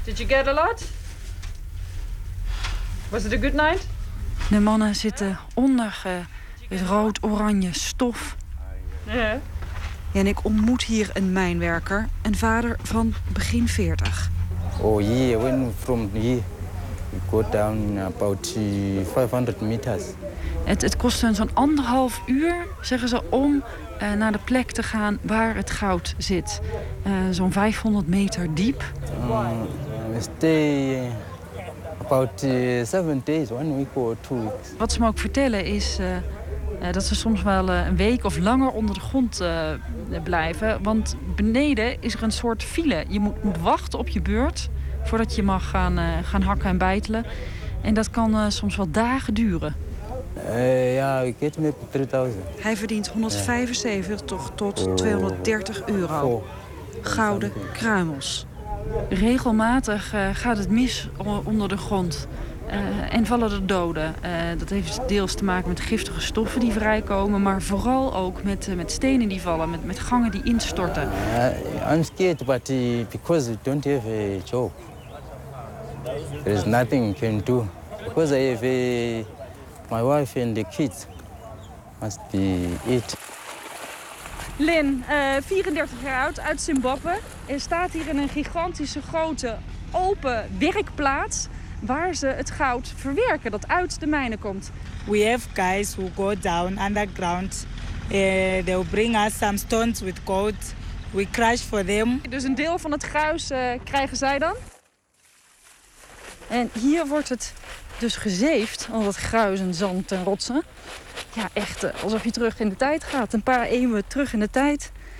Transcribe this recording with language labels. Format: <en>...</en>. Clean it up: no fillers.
<en>Did you get a lot? Was it a good night?</en> <nl>De mannen zitten onder het rood-oranje stof.</nl> <en>Yeah.</en> <nl>En ik ontmoet hier een mijnwerker, een vader van begin 40.</nl> <en>Oh yeah, when from here, You go down about 500 meters.</en> <nl>Het kost hen zo'n anderhalf uur, zeggen ze, om naar de plek te gaan waar het goud zit. Zo'n 500 meter diep.</nl> <en>We stay about 7 days, 1 week or 2 weeks.</en> <nl>Wat ze me ook vertellen is dat ze soms wel een week of langer onder de grond blijven. Want beneden is er een soort file. Je moet wachten op je beurt voordat je mag gaan hakken en bijtelen. En dat kan soms wel dagen duren. Ja, ik heb 3000. Hij verdient 175 tot 230 euro. Gouden kruimels. Regelmatig gaat het mis onder de grond. En vallen er doden. Dat heeft deels te maken met giftige stoffen die vrijkomen. Maar vooral ook met stenen die vallen. Met gangen die instorten.</nl> <en>I'm scared, but because we don't have a job. There is nothing you can do. Because I have my wife and the kids must be eat.</en> <nl>Lynn, 34 jaar oud, uit Zimbabwe. En staat hier in een gigantische grote open werkplaats waar ze het goud verwerken dat uit de mijnen komt.</nl> <en>We have guys who go down underground. They will bring us some stones with gold. We crush for them.</en> <nl>Dus een deel van het gruis krijgen zij dan. En hier wordt het dus gezeefd, al dat gruis en zand en rotsen. Ja, echt alsof je terug in de tijd gaat. Een paar eeuwen terug in de tijd.</nl>